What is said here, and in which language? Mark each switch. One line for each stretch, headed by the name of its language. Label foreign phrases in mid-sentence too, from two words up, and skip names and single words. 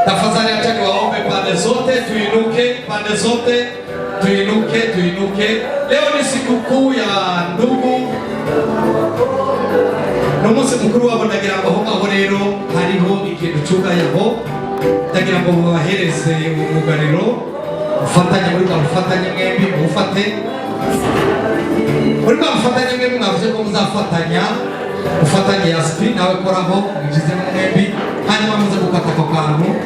Swahili: Kwanza niacha niwaombe pande zote tuinuke, pande zote tuinuke, tuinuke. Leo ni sikukuu ya ndugu.
Kinyarwanda: N'umunsi mukuru wabo ndagira ngo aho rero hariho ikintu cyugayeho, ndagira ngo bahereze umugariro ufatanye muri kwa ufatanye mwembi ufate muri kwa ufatanye mwembi mwavuze ko muzafatanya ufatanye Yaspi nawe koraho mugize mwembi hanyuma muze gukata ko kantu